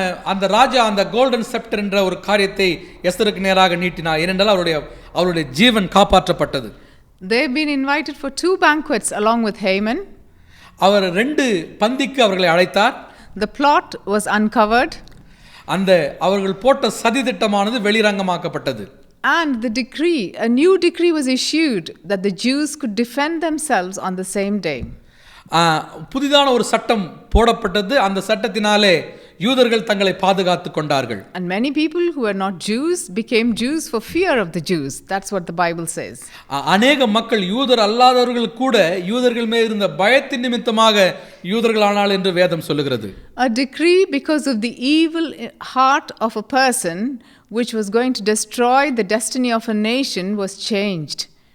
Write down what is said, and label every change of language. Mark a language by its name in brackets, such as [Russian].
[Tamil] அந்த ராஜா அந்த [English] golden sceptre [Tamil] என்ற ஒரு காரியத்தை எஸ்தருக்கு நேராக நீட்டினார். ஏனென்றால் அவருடைய ஜீவன் காப்பாற்றப்பட்டது. [English] They've been invited for 2 banquets along with Haman. [Tamil] அவர் 2 பந்திக்கு அவர்களை அழைத்தார். [English] The plot was uncovered. [Tamil] அந்த அவர்கள் போட்ட சதி திட்டமானது வெளிரங்கமாக்கப்பட்டது. [English] And the decree, a new decree was issued that the Jews could defend themselves on the same day. [Tamil] புதிதான ஒரு சட்டம் போடப்பட்டது. அந்த சட்டத்தினாலே யூதர்கள் தங்களை பாதுகாத்துக் கொண்டார்கள். [English] And many people who were not Jews became Jews for fear of the Jews. That's what the Bible says. [Tamil] அநேக மக்கள் யூதர் அல்லாதவர்கள் கூட யூதர்கள் மேல் இருந்த பயத்தின் நிமித்தமாக யூதர்களானாள் என்று வேதம் சொல்லுகிறது. [English] A decree because of the evil heart of a person which was going to destroy the destiny of a nation was changed.